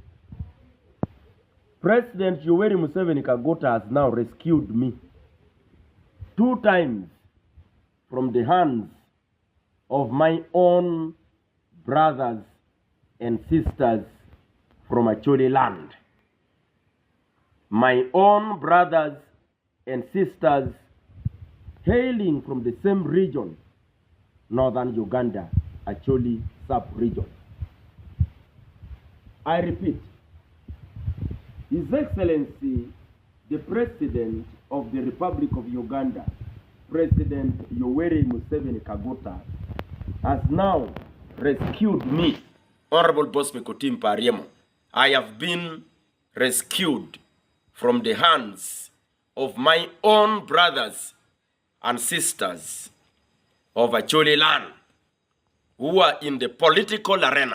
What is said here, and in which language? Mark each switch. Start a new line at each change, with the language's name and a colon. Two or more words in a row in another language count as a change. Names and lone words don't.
English: President Yoweri Museveni Kaguta has now rescued me 2 times from the hands of my own brothers and sisters from Acholi land. My own brothers and sisters hailing from the same region, northern Uganda, Acholi sub-region. I repeat, His Excellency, the President of the Republic of Uganda, President Yoweri Museveni Kaguta, has now rescued me. Honorable Bosmic Otim Pariemo, I have been rescued from the hands of my own brothers and sisters of Acholi land who are in the political arena.